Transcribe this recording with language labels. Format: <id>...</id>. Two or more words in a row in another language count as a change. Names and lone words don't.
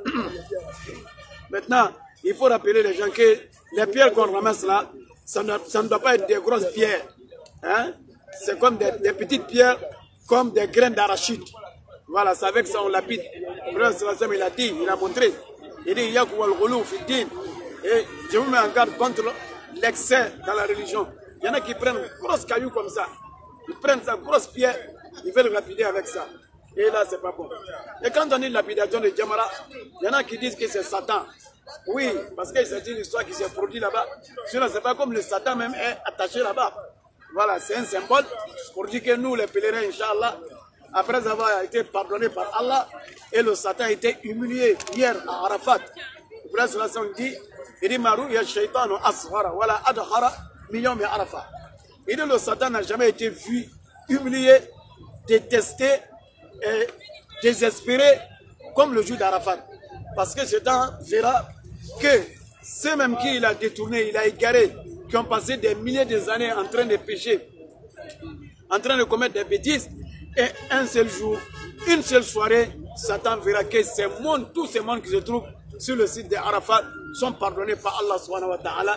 <fr>Maintenant, il faut rappeler les gens que les pierres qu'on ramasse là, ça ne doit pas être des grosses pierres. Hein? C'est comme des petites pierres, comme des graines d'arachide. Voilà, c'est avec ça on lapide. Le prophète il a dit, il a montré. Il dit,</fr> <ar>ياكو الغلو في الدين.</ar> <fr>Et je vous mets en garde contre l'excès dans la religion. Il y en a qui prennent grosse caillou comme ça. Ils prennent sa grosse pierre, ils veulent lapider avec ça. Et là, c'est pas bon. Et quand on dit lapidation de Djamara, il y en a qui disent que c'est Satan. Oui, parce que c'est une histoire qui s'est produite là-bas. Sinon, c'est pas comme le Satan même est attaché là-bas. Voilà, c'est un symbole pour dire que nous, les pèlerins,</fr> <ar>إن شاء الله,</ar> <fr>après avoir été pardonnés par Allah, et le Satan a été humilié hier à Arafat. Le prophète dit, il dit,</fr> <ar>مارو يا شيطان أصغر ولا أدخر,</ar> <fr>million de Arafat. Il dit, le Satan n'a jamais été vu, humilié, détesté, et désespéré comme le jour d'Arafat. Parce que Satan verra que ceux même qui il a détourné, il a égaré, qui ont passé des milliers d'années en train de pécher, en train de commettre des bêtises, et un seul jour, une seule soirée, Satan verra que ces mondes, tous ces mondes qui se trouvent sur le site d'Arafat sont pardonnés par Allah</fr> <ar>سبحانه وتعالى.</ar>